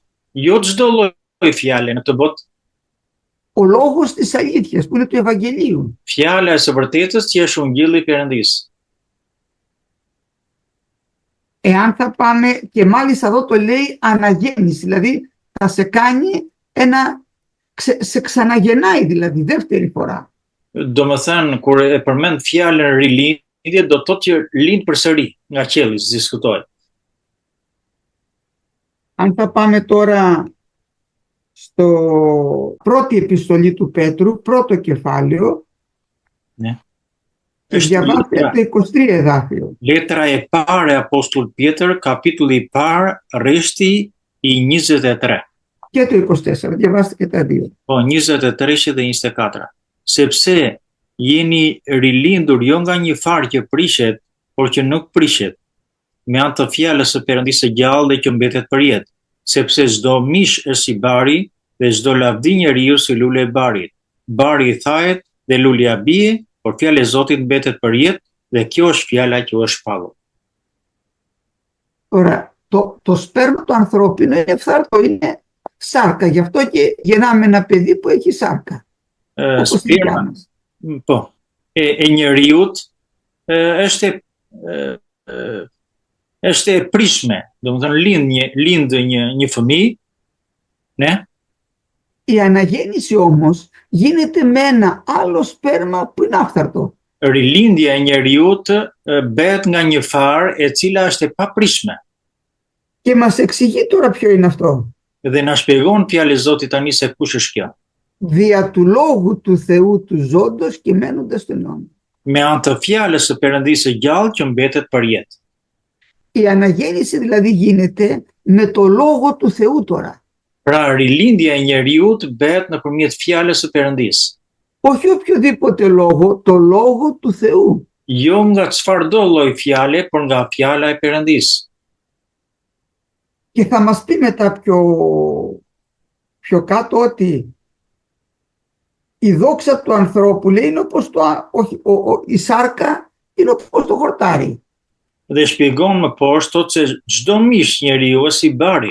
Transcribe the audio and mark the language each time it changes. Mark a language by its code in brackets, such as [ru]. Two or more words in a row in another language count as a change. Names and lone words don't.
[sq] Jo çdo lloj fjale në këtë botë. [el] Ο λόγος της αλήθειας που είναι του Ευαγγελίου. [sq] Fjala e së vërtetës që është ungjilli i Perëndisë. [el] Εάν θα πάμε, και μάλιστα εδώ το λέει αναγέννηση, δηλαδή θα σε κάνει σε ξαναγεννάει δηλαδή δεύτερη φορά. [sq] Do më thënë, kur e përmend fjalën rilindje, do të thotë që lind përsëri nga qielli, si diskutohet. [el] Αν θα πάμε τώρα στο πρώτη επιστολή του Πέτρου, πρώτο κεφάλαιο, Ναι. διαβάστε το 23 εδάφιο. [sq] Letra e parë e Apostull Pjetër, kapitulli i parë, rreshti i 23. [el] Και το 24, διαβάστε και τα δύο. [sq] Po, 23 dhe 24. Sepse jeni rilindur jo nga një farë që prishet, por që nuk prishet, me anë të fjalës së Perëndisë së gjallë dhe që mbetet për jetë, sepse çdo mish është si bari dhe çdo lavdi njeriu si lule e barit. Bari i thahet dhe lulja bie, por fjala e Zotit mbetet për jetë dhe kjo është fjala që është shpallur. [el] Τώρα, το σπέρμα του ανθρώπινου είναι φθάρτο, είναι σάρκα. Γι' αυτό και γεννάμε ένα παιδί που έχει σάρκα. Όπως η δικιά μας. [sq] Po, e njeriut është e prishme, domethënë lind një fëmijë, ne? [el] Η αναγέννηση όμως γίνεται με ένα άλλο σπέρμα που είναι άφθαρτο. [sq] Rilindja e njeriut bëhet nga një farë e cila është e paprishme. [el] Και μας εξηγεί τώρα ποιο είναι αυτό. [sq] Dhe na shpjegon fjalë e Zotit tani se kush është kjo. [el] Δια του λόγου του Θεού του ζώντος κειμένοντας τον αιώνα. [sq] Me anë të fjalës së Perëndisë së gjallë që mbetet për jetë. [el] Η αναγέννηση δηλαδή γίνεται με το λόγο του Θεού τώρα. [sq] Pra rilindja e njeriut bëhet nëpërmjet fjalës së Perëndisë. [el] Όχι οποιοδήποτε λόγο, το λόγο του Θεού. [sq] Jo nga çfarëdo lloj fjale, por nga fjala e Perëndisë. [el] Και θα μας πει μετά πιο κάτω ότι η δόξα του ανθρώπου λέει είναι όπως η σάρκα είναι όπως το χορτάρι. [sq] Dhe shpjegon më poshtë thotë se çdo mish njeriu është si bari.